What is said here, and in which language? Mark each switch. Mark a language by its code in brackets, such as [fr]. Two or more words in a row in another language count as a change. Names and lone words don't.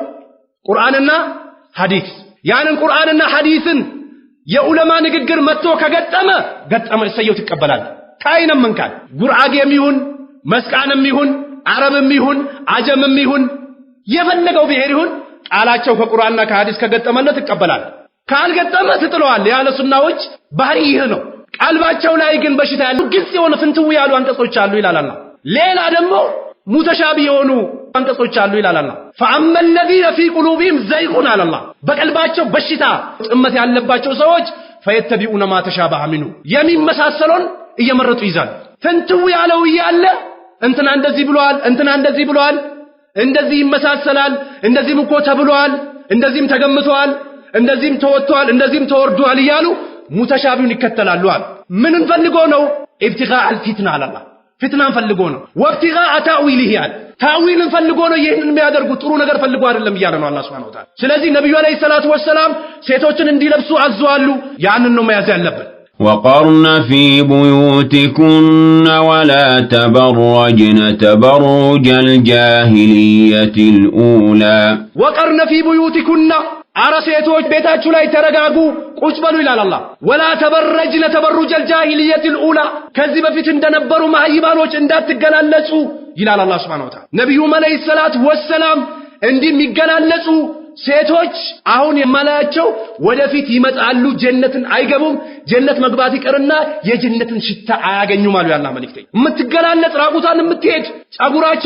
[am] ቁርአንና ሐዲስ። ያንን ቁርአንና ሐዲስን የዑለማ ንግግር መጥቶ ከገጠመ እሰየው ትቀበላል። ካይነም መንካል ጉርአጌም ይሁን መስቃንም ይሁን አረብም ይሁን አጀምም ይሁን የፈለገው ብሔር ይሁን ቃላቸው ከቁርአንና ከሐዲስ ከገጠመለት ትቀበላል። ካልገጠመ ትጥለዋል። ያለ ሱናዎች ባህሪ ይህ ነው። ቀልባቸው ላይ ግን በሽታ ያለው ግልጽ የሆነ ፍንትው ያሉ አንቀጾች አሉ ይላል አላህ። ሌላ ደግሞ ሙተሻቢ የሆኑ አንቀጾች አሉ ይላል አላህ [ar] فأما الذين في قلوبهم زيغ على الله [am] በቀልባቸው በሽታ ጥመት ያለባቸው ሰዎች [ar] فيتبعون ما تشابه منه [am] የሚመሳሰሉን እየመረጡ ይዛል ፍንትው ያለው ይያለ እንትና እንደዚህ ብሏል እንትና እንደዚህ ብሏል እንደዚህ ይመሳሰላል እንደዚህም እኮ ተብሏል እንደዚህም ተገምቷል እንደዚህም ተወጥቷል እንደዚህም ተወርዷል ይያሉ ሙተሻቢውን ይከተላሉ አለ ምንን ፈልጎ ነው [ar] ابتغاء الفتنة [am] አላህ ፊትናን ፈልጎ ነው [ar] وابتغاء تأويله [am] አለ ታዊልን ፈልጎ ነው ይሄንን የሚያደርጉ ጥሩ ነገር ፈልጎ አይደለም ይያለ ነው አላህ [ar] سبحانه وتعالى [am] ስለዚህ ነብዩ [ar] عليه الصلاة والسلام [am] ሴቶችን እንዲለብሱ አዘዋሉ ያንን ነው መያዝ ያለበት [ar] وقرن في بيوتكن ولا تبرجن تبرج الجاهلية الأولى وقرن في بيوتكن [am] አራሴቶች ቤታችሁ ላይ ተረጋጉ ቁጭ በሉ ይላል አላህ [ar] ولا تبرجن تبرج الجاهلية الأولى [am] ከዚህ በፊት እንደነበሩ ማህይባኖች እንዳትገላለጹ ይላል አላህ [ar] سبحانه وتعالى [am] ነብዩ [ar] عليه الصلاة والسلام [am] እንደሚገላለጹ ሴቶች አሁን የማላያቸው ወደፊት ይመጣሉ ጀነትን አይገቡም ጀነት መግባት ይቀርና የጀነትን ሽታ አያገኙም አሉ ያላህ መልእክተኛ የምትገላለጽ ራቁታን የምትሄድ ጸጉራቸው